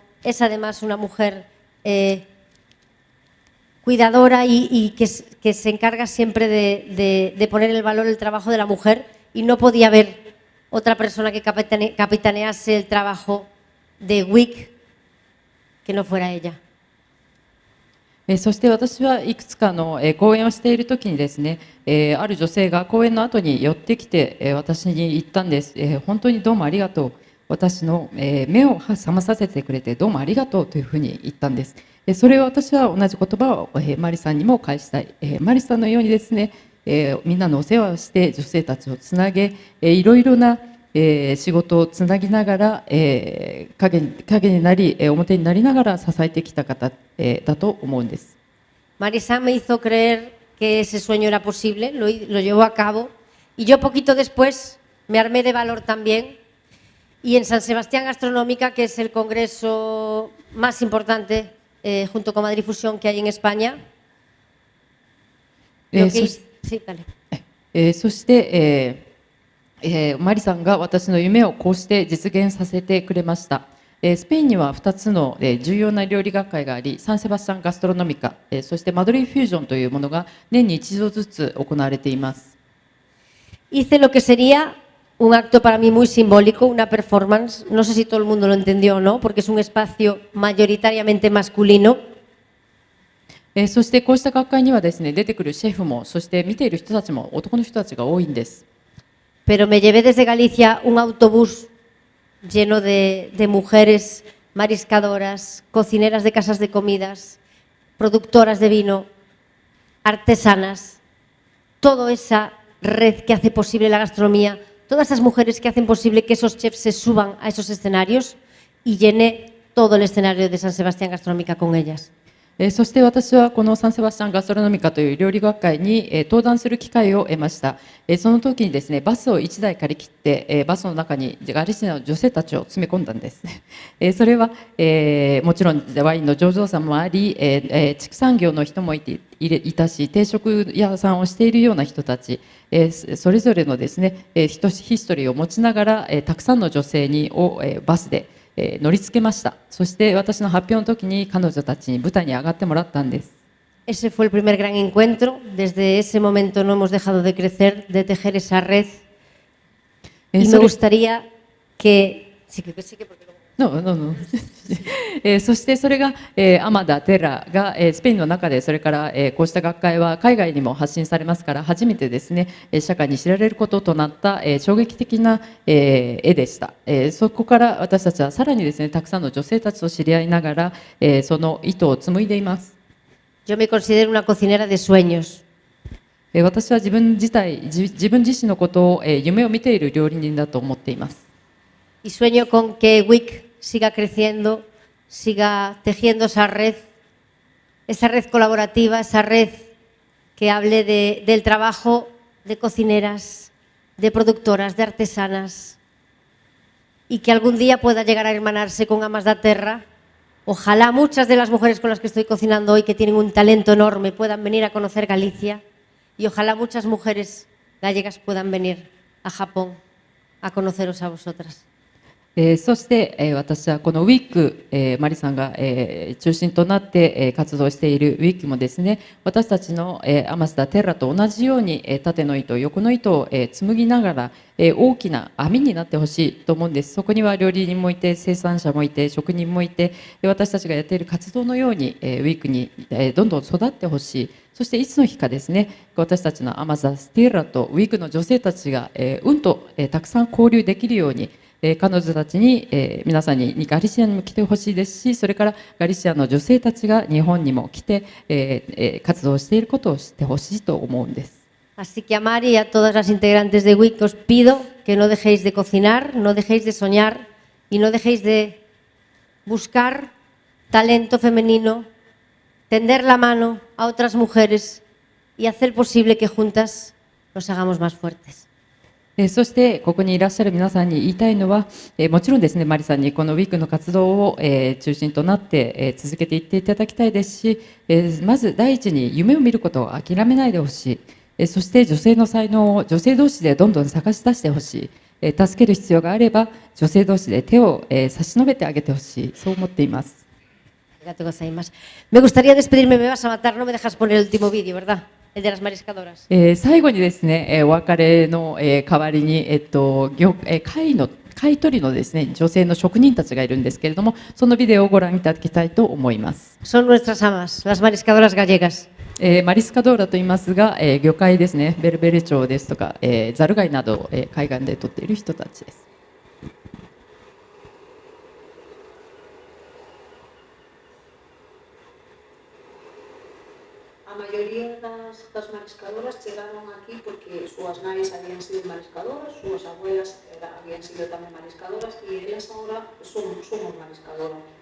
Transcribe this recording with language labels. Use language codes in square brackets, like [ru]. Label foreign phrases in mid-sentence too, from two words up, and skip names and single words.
[es] Es además una mujer cuidadora y que se encarga siempre de poner el valor el trabajo de la mujer y no podía haber otra persona que capitanease el trabajo de WIC que no fuera ella. [ja] そして私はいくつかの講演をしているときにですね、ある女性が講演の後に寄ってきて私に言ったんです。本当にどうもありがとう。私の目を覚まさせてくれてどうもありがとうというふうに言ったんです。それを私は同じ言葉をマリさんにも返したい。マリさんのようにですね、 みんなのお世話をして女性たちをつなげ、いろいろな仕事をつなぎながら、影になり、表になりながら支えてきた方、だと思うんです。 [es] Marisa me hizo creer que ese sueño era posible, lo llevó a cabo y yo poquito después me armé de valor también y en San Sebastián Gastronómica, que es el congreso más importante junto con Madrid Fusión que hay en España, sí, dale. [ja] そして、マリさんが私の夢をこうして実現させてくれました。スペインには2つの重要な料理学会があり、サンセバスチャン・ガストロノミカ、そしてマドリー・フュージョンというものが年に一度ずつ行われています。 [es] Hice lo que sería un acto para mí muy simbólico, una performance, no sé si todo el mundo lo entendió o no, porque es un espacio mayoritariamente masculino. [ja] そしてこうした学会にはですね、出てくるシェフも、そして見ている人たちも男の人たちが多いんです。 [es] Pero me llevé desde Galicia un autobús lleno de mujeres mariscadoras, cocineras de casas de comidas, productoras de vino, artesanas, toda esa red que hace posible la gastronomía, todas esas mujeres que hacen posible que esos chefs se suban a esos escenarios y llené todo el escenario de San Sebastián Gastronómica con ellas. [ja] そして私はこのサンセバスチャン・ガストロノミカという料理学会に登壇する機会を得ました。その時にですね、バスを1台借り切ってバスの中にガリシアの女性たちを詰め込んだんです。それはもちろんワインの醸造者もあり、畜産業の人もいたし、定食屋さんをしているような人たち、それぞれのですねヒストリーを持ちながらたくさんの女性をバスで乗り付けました。そして私の発表の時に彼女たちに舞台に上がってもらったんです。 [es] Ese fue el primer gran encuentro. Desde ese momento no hemos dejado de crecer, de tejer esa red. Y me gustaría que... Sí, porque [ja] そしてそれがアマダ・テラがスペインの中で、それからこうした学会は海外にも発信されますから、初めてですね社会に知られることとなった衝撃的な絵でした。そこから私たちはさらにですねたくさんの女性たちと知り合いながらその糸を紡いでいます。 [es] Yo me considero una cocinera de sueños. [ja] 私は自分自身のことを夢を見ている料理人だと思っています。 [es] Y sueño con que WIC siga creciendo, siga tejiendo esa red colaborativa, esa red que hable del trabajo de cocineras, de productoras, de artesanas, y que algún día pueda llegar a hermanarse con Amas da Terra. Ojalá muchas de las mujeres con las que estoy cocinando hoy, que tienen un talento enorme, puedan venir a conocer Galicia, y ojalá muchas mujeres gallegas puedan venir a Japón a conoceros a vosotras. [ja] そして私はこのウィック、マリさんが中心となって活動しているウィックもですね、私たちのアマスダ・テラと同じように縦の糸、横の糸を紡ぎながら大きな網になってほしいと思うんです。そこには料理人もいて、生産者もいて、職人もいて、私たちがやっている活動のようにウィックにどんどん育ってほしい。そしていつの日かですね、私たちのアマスダ・テラとウィックの女性たちがたくさん交流できるように、彼女たちに、皆さんにガリシアにも来てほしいですし、それからガリシアの女性たちが日本にも来て、活動していることを知ってほしいと思うんです。 [es] Así que a Mari y a todas las integrantes de WIC os pido que no dejéis de cocinar, no dejéis de soñar y no dejéis de buscar talento femenino, tender la mano a otras mujeres y hacer posible que juntas nos hagamos más fuertes. [ja] そしてここにいらっしゃる皆さんに言いたいのは、もちろんですね、マリさんにこのウィックの活動を中心となって続けていっていただきたいですし、まず第一に夢を見ることを諦めないでほしい。そして女性の才能を女性同士でどんどん探し出してほしい。助ける必要があれば女性同士で手を差し伸べてあげてほしい。そう思っています。 [es] Me gustaría despedirme, me vas a matar, no me dejas poner el último vídeo, ¿verdad? El de las mariscadoras. [ja] 最後にですね、お別れの代わりに貝取りのですね、女性の職人たちがいるんですけれども、そのビデオをご覧いただきたいと思います。 [es] Son nuestras amas, las mariscadoras gallegas. [ja] マリスカドーラと言いますが、魚介ですね、ベルベル町ですとか、ザル貝などを海岸で取っている人たちです。 [gl] A maioría das mariscadoras chegaron aquí porque súas nais habían sido mariscadoras, súas abuelas habían sido tamén mariscadoras e elas agora somos mariscadoras.